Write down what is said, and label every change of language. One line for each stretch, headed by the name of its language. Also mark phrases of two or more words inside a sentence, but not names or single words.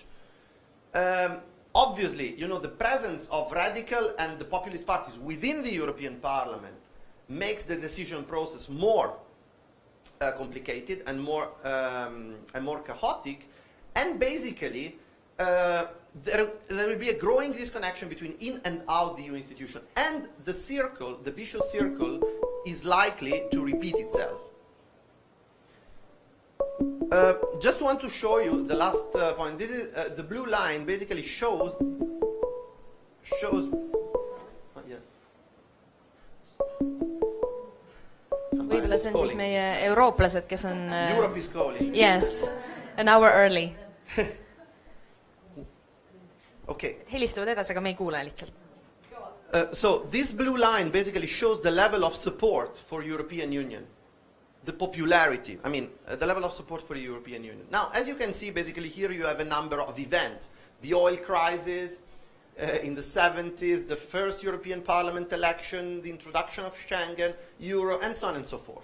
English: Obviously, you know, the presence of radical and the populist parties within the European Parliament makes the decision process more complicated and more chaotic, and basically there will be a growing disconnection between in and out the EU institution, and the circle, the vicious circle, is likely to repeat itself. Just want to show you the last point. This is the blue line. Basically shows. Yes.
Estonian: Võib-olla see on siis meie eurooplased, kes on
English: Europe is calling. Yes, an hour early. Okay.
Estonian: Helistavad edasi, aga me ei kuule lihtsalt.
English: So this blue line basically shows the level of support for European Union. The popularity, I mean, the level of support for the European Union. Now, as you can see, basically here you have a number of events. The oil crisis in the 70s, the first European Parliament election, the introduction of Schengen, Euro, and so on and so forth.